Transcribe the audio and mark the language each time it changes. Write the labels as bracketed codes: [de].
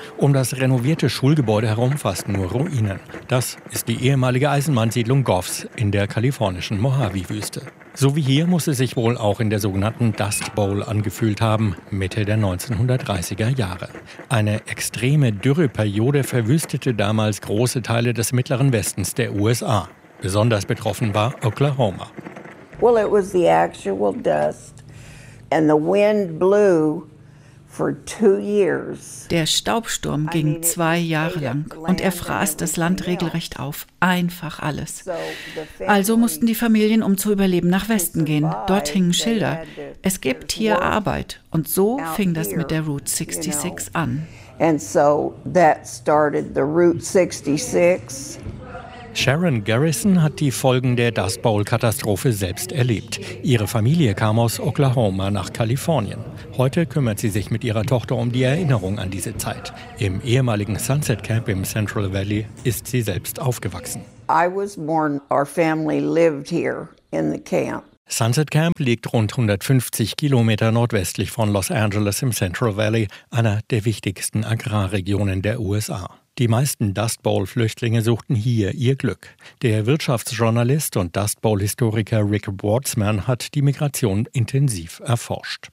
[de] Um das renovierte Schulgebäude herum fast nur Ruinen. Das ist die ehemalige Eisenbahnsiedlung Goffs in der kalifornischen Mojave-Wüste. So wie hier muss es sich wohl auch in der sogenannten Dust Bowl angefühlt haben, Mitte der 1930er Jahre. Eine extreme Dürreperiode verwüstete damals große Teile des mittleren Westens der USA. Besonders betroffen war Oklahoma. [en] Well, it was the actual dust, and the wind blew [de] Der Staubsturm ging 2 Jahre lang und er fraß das Land regelrecht auf, einfach alles. Also mussten die Familien, um zu überleben, nach Westen gehen. Dort hingen Schilder. Es gibt hier Arbeit. Und so fing das mit der Route 66 an. [en] And so that started the Route 66. [de] Sharon Garrison hat die Folgen der Dust Bowl-Katastrophe selbst erlebt. Ihre Familie kam aus Oklahoma nach Kalifornien. Heute kümmert sie sich mit ihrer Tochter um die Erinnerung an diese Zeit. Im ehemaligen Sunset Camp im Central Valley ist sie selbst aufgewachsen. [en] I was born, our family lived here in the camp. [de] Sunset Camp liegt rund 150 Kilometer nordwestlich von Los Angeles im Central Valley, einer der wichtigsten Agrarregionen der USA. Die meisten Dust Bowl-Flüchtlinge suchten hier ihr Glück. Der Wirtschaftsjournalist und Dust Bowl-Historiker Rick Wortsman hat die Migration intensiv erforscht.